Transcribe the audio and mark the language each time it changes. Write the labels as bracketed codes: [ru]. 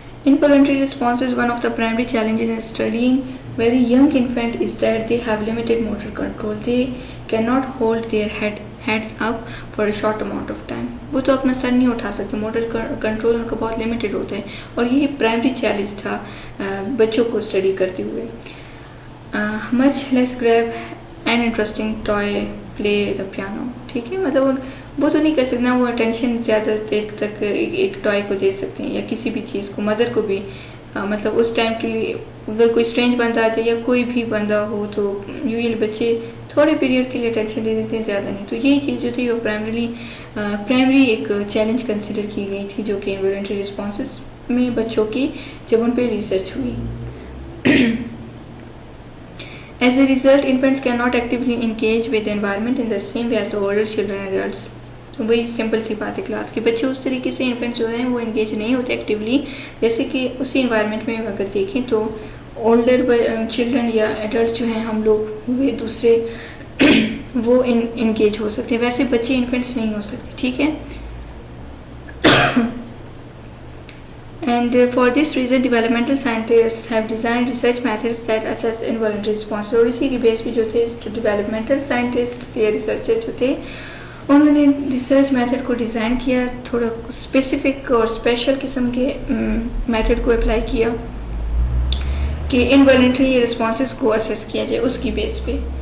[en] Involuntary responses. One of the primary challenges in studying very young infant is that they have limited motor control. They cannot hold their heads up for a short amount of time. [ur] وہ تو اپنا سر نہیں اٹھا سکتے, motor control ان کا بہت limited ہوتا ہے, اور یہی پرائمری چیلنج تھا بچوں کو اسٹڈی کرتے ہوئے. [en] Much less grab an interesting toy, play the piano. [ur] ٹھیک ہے, مطلب وہ تو نہیں کر سکتے نا, وہ اٹینشن زیادہ دیر تک ایک ٹوائے کو دے سکتے ہیں یا کسی بھی چیز کو. مدر کو بھی مطلب اس ٹائم کے لیے اگر کوئی اسٹرینج بندہ آ جائے یا کوئی بھی بندہ ہو تو یوزلی بچے تھوڑے پیریڈ کے لیے اٹینشن دے دیتے ہیں, زیادہ نہیں. تو یہی چیز جو تھی وہ پرائمری ایک چیلنج کنسیڈر کی گئی تھی جو کہ انوالنٹری رسپانسز میں بچوں کی جب ان پہ ریسرچ ہوئی. [en] As a result, infants cannot actively engage with the environment in the same way as the older children and adults. [ur] تو وہی سمپل سی بات ہے کلاس کے بچے اس طریقے سے انفینٹس جو ہیں وہ انگیج نہیں ہوتے ایکٹیولی جیسے کہ اسی انوائرمنٹ میں اگر دیکھیں تو اولڈر چلڈرن یا ایڈلٹس جو ہیں ہم لوگ وہ دوسرے وہ انگیج ہو سکتے ہیں, ویسے بچے انفینٹس نہیں ہو سکتے. ٹھیک ہے, [en] and for this reason developmental scientists have designed research methods that assess involuntary responses. [ur] اور اسی کی بیس پہ جو تھے ڈیولپمنٹل سائنٹسٹ یا ریسرچر جو تھے انہوں نے ریسرچ میتھڈ کو ڈیزائن کیا, تھوڑا اسپیسیفک اور اسپیشل قسم کے میتھڈ کو اپلائی کیا کہ انوالنٹری رسپانسز کو اسیس کیا جائے اس کی بیس پہ.